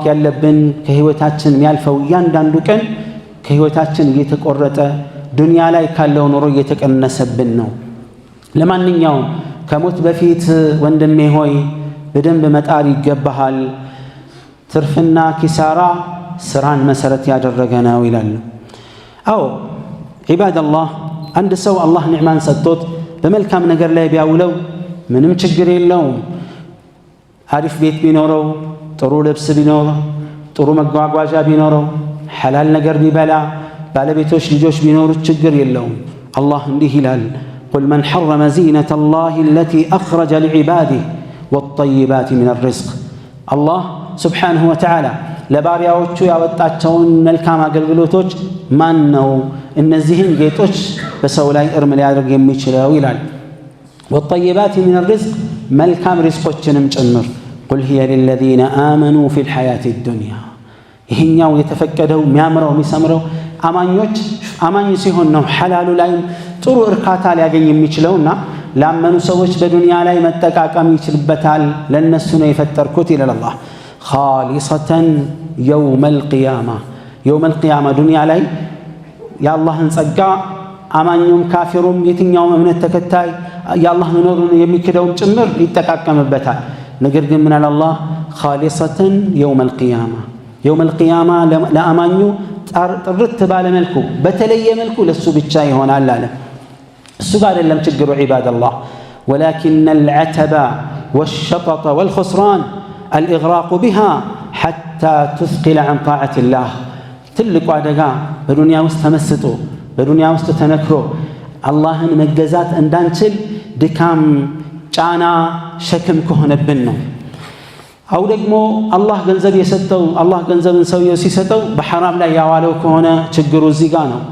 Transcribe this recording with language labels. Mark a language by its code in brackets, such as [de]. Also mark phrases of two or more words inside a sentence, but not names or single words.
[am] ያለብን ከህይወታችን የሚያልፈው እያንዳንዱ ቀን ከህይወታችን እየተቆረጠ ዱንያ ላይ ካለው ኑሮ እየተቀነሰብን ነው። ለማንኛውም ከሞት በፊት ወንድሜ ሆይ በደንብ መጣር ይገባሃል። ትርፍና ኪሳራ ስራን መሰረት ያደረገ ነው ይላል። አዎ ዒባደላህ፣ አንድ ሰው አላህ ኒዕማን ሰጥቶት በመልካም ነገር ላይ ቢያውለው ምንም ችግር የለውም። አሪፍ ቤት ቢኖረው፣ ጥሩ ልብስ ቢኖረው ጥሩ መጓጓዣ ቢኖረው ሐላል ነገር ቢበላ ባለቤቶች ልጆች ቢኖሩት ችግር የለውም። አላህ እንዲህ ይላል [ar] قل من حرم زينة الله التي أخرج لعباده والطيبات من الرزق الله سبحانه وتعالى [am] ለባሪያዎቹ ያወጣቸውን መልካም አገልግሎቶች ማን ነው እነዚህን ጌጦች በሰው ላይ እርም ሊያደርግ የሚችለው ይላል። [ar] والطيبات من الرزق [am] መልካም ሪዝቆችንም ጭምር [ar] قل هي للذين آمنوا في الحياة الدنيا [am] ይሄኛው የተፈቀደው የሚያምረው የሚሰምረው አማኝ ሲሆን ነው ሐላሉ ላይ ጥሩ እርካታ ሊያገኝ የሚችለውና ላመኑ ሰዎች በዱንያ ላይ መጠቃቀም ይችልበታል ለነሱ ነው የፈጠርኩት ይላል አላህ። [ar] خالصة يوم القيامة يوم القيامة [am] ዱንያ ላይ የአላህን ጸጋ አማኙም ካፊሩም የትኛውም እምነት ተከታይ የአላህ መኖሩን የሚክደውም ጭምር ይጠቃቀምበታል። ነገር ግን ምን አለ አላህ [ar] خالصة يوم القيامة يوم القيامة [am] ለአማኙ ጥርት ባለ መልኩ በተለየ መልኩ ለሱ ብቻ ይሆናል አለ። እሱ ጋር አይደለም ችግሩ [ar] عباد الله ولكن العتب والشطط والخسران الإغراق بها حتى تثقل عن طاعة الله [am] ትልቁ አደጋ በዱንያ ውስጥ ተመስጦ በዱንያ ውስጥ ተነክሮ አላህን መገዛት እንዳንችል ድካም ጫና ሸክም ከሆነብን ነው። አው ደግሞ አላህ ገንዘብ የሰጠው አላህ ገንዘብን ሰውየው ሲሰጠው በሐራም ላይ ያዋለው ከሆነ ችግሩ እዚህ ጋር ነው።